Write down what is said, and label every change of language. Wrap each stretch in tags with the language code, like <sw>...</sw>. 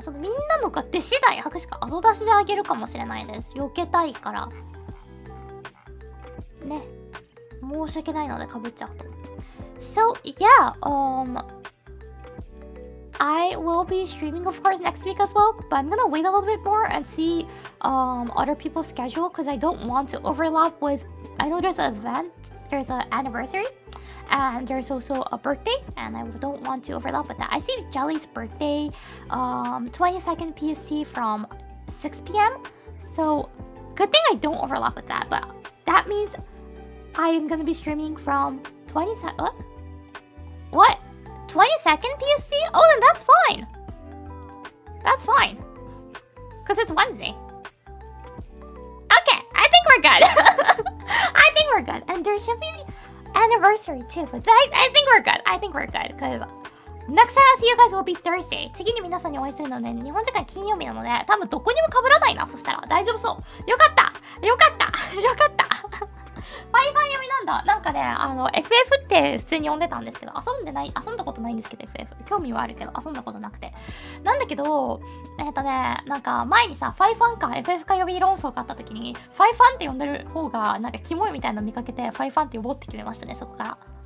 <ja>そのみんなのが出次第拍手か後出しであげるかもしれないです。避けたいからね。申し訳ないのでかぶっちゃうと。</ja> <en>So yeah, I will be streaming of course next week as well, but I'm gonna wait a little bit more and see other people's schedule because I don't want to overlap with. I know there's an event, there's an anniversary. And there's also a birthday, and I don't want to overlap with that. I see Jelly's birthday, 22nd PST from 6 p.m. So, good thing I don't overlap with that. But that means I am gonna be streaming from 22nd. What? 22nd PST? Oh, then that's fine. That's fine, cause it's Wednesday. Okay, I think we're good. I think we're good, and there should be anniversary too, but I think we're good. I think we're good because next time I see you guys will be Thursday.</en> <ja>次に皆さんにお会いするので日本時間金曜日なので多分どこにも被らないな。そしたら大丈夫そう。よかった。ファイファン読みなんだ。なんかね、FF って普通に読んでたんですけど、遊んだことないんですけど、FF。興味はあるけど、遊んだことなくて。なんだけど、なんか前にさ、ファイファンか FF か呼び論争があった時に、ファイファンって呼んでる方が、なんかキモいみたいなの見かけて、ファイファンって呼ぼうって決めましたね、そこから。</ja>